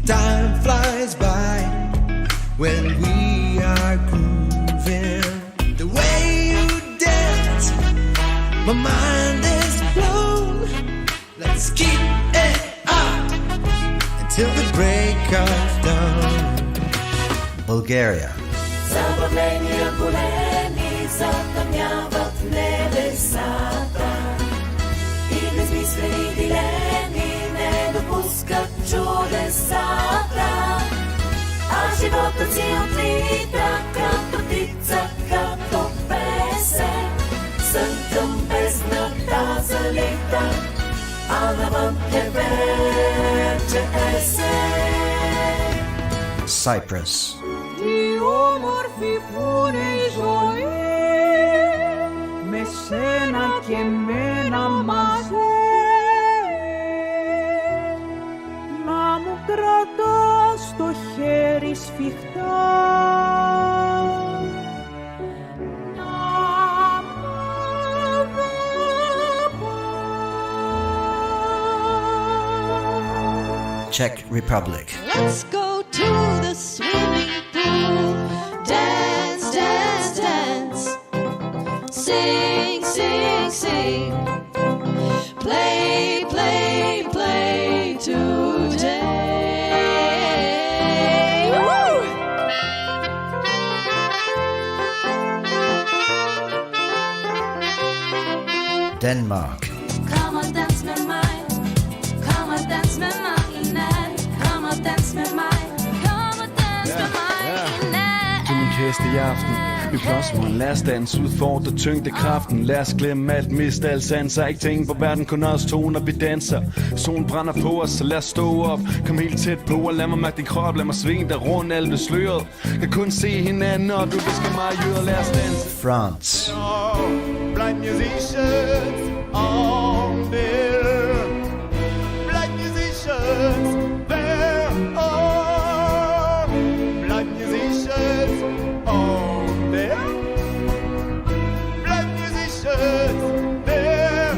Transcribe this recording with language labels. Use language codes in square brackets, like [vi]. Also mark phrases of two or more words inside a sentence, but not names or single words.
[en] Time flies by when we are grooving. The way you dance, my mind is blown. Let's keep it up until the break of dawn. Bulgaria. [bg] Забавления големи затъмняват небесата и безмислени дилеми не допускат чудесата. А животът си отлита като птица, като песен. Сън към бездната залита, а навън е вече есен. [en] Cyprus. [el] Τι όμορφη που είναι η ζωή με σένα και μένα μαζί να μου κρατάς το χέρι σφιχτά να μ' αγαπάς. [en] Czech Republic. Let's go to the swimming pool. Dance, dance, dance. Sing, sing, sing. Play, play, play today. Woo! Denmark. Come on, dance [da] med mig. [en] Come on, dance [da] med mig i nat. [en] Come on, dance [da] med mig. [en] Come on, dance [da] med mig i nat. Du min kæreste i aften. Vi blåsmåren, lad os danse, udfordre tyngdekraften. Lad os glemme alt, miste al sanser. Ikke tænke på verden, kun os to, når vi danser. Solen brænder på os, så lad os stå op. Kom helt tæt på og lad mig mærke din krop. Lad mig svinge dig rundt, alt er sløret. Kan kun se hinanden, når du visker mig i øret. Lad os danse. [en] France. Blind musicians on there. Blind musicians there. Oh, blind musicians on there. Blind musicians there.